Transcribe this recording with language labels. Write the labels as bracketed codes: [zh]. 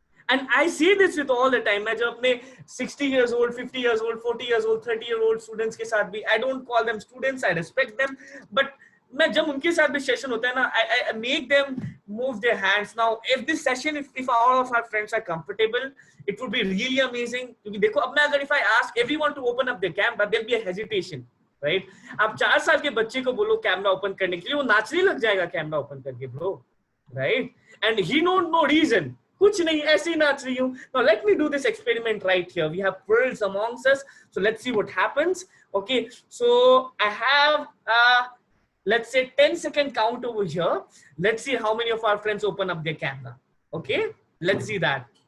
[en] And I say this with all the time. [hi] मैं जब अपने 60 years old, 50 years old, 40 years old, 30-year-old students के साथ भी, [en] I don't call them students, I respect them, but [hi] मैं जब उनके साथ भी session होता है ना, [en] I make them move their hands. Now, if this session, if all of our friends are comfortable, it would be really amazing. [hi] क्योंकि देखो अब मैं अगर [en] if I ask everyone to open up their camera, there'll be a hesitation, right? [hi] आप 4 साल के बच्चे को बोलो कैमरा ओपन करने के लिए, वो नाचने लग जाएगा कैमरा ओपन करके, bro, right? [en] And he don't know reason. [hi] कुछ नहीं, ऐसे ही नाच रही हूँ. [en] Now let me do this experiment right here. We have pearls amongst us, so let's see what happens. Okay, so I have let's say 10-second count over here. Let's see how many of our friends open up their camera. Okay, let's see that.